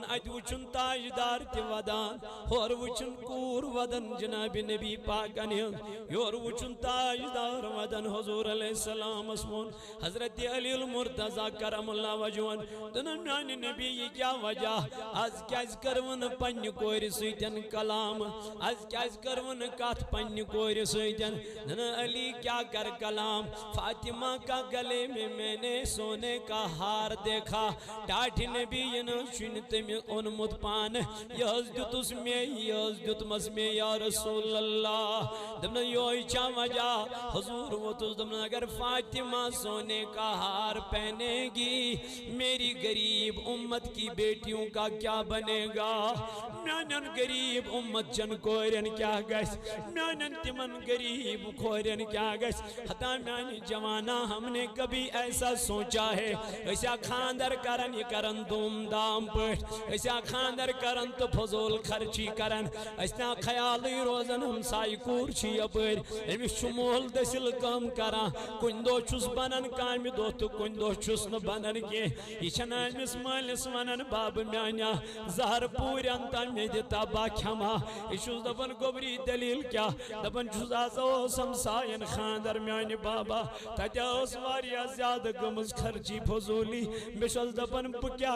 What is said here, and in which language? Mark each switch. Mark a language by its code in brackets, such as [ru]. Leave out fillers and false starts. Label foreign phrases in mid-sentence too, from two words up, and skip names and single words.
[ks] اَتہِ وٕچھُن تاجدار تہِ ودان ہورٕ وٕچھُن کوٗر ودان جناب نبی پاکن ہٕنٛز یورٕ وٕچھُن تاجدار ودان حضوٗر علیہ السلامس ووٚن حضرت علی المرتضیٰ کرم اللہ وجہن دوٚپُن میانہِ نبی یہِ کیٛاہ وجہ آز کیٛازِ کٔروٕ نہٕ پننہِ کورِ سۭتۍ کلام آز کیٛازِ کٔروٕ نہٕ کتھ پننہِ کورِ سۭتۍ دوٚپُن علی کیٛاہ کر کلام [ur] فاطمہ کا گلے میں نے سونے کا ہار دیکھا [ks] ٹاٹھِ نبی چھُنہٕ تٔمۍ اوٚنمُت پانہٕ یہِ حظ دیُتُس مےٚ یہِ حظ دیُتمس مےٚ یا رسول اللہ دوٚپُن یہوے چھا وجہ حضور ووتُس دوٚپُن [ur] اگر فاطمہ سونے کا ہار پہنے گی میری غریب امت کی بیٹیوں کا کیا بنے گا [ks] میانن غریب امت چن کورین کیا گژھِ میانن تمن غریب کورین کیا گژھِ ہتا میانہِ جوانہ [ur] ہم نے کبھی ایسا سوچا ہے [ks] ایسا خاندر کرن یہ کرن دوم دام پٹ ایسا خاندر کرن تو فضول خرچی کرن ایسا خیالی روزن ہم سائی کور چھی یپر امس چھُ مول دسل کام کران کُنہِ دۄہ چھُس بنن کامہِ دۄہ تہٕ کُنہِ دۄہ چھُس نہٕ بنن کینٛہہ یہِ چھنہٕ أمِس مٲلِس ونان بابہٕ میانیا زہر پوٗرٮ۪ن تام مےٚ دِ تبا کھٮ۪ما یہِ چھُس دپان گوبری دلیٖل کیٛاہ دپان چھُس آز اوس ہمساین خاندر میانہِ بابا تتہِ ٲس واریاہ زیادٕ گٔمٕژ خرچی فضوٗلی بہٕ چھُس دپان بہٕ کیٛاہ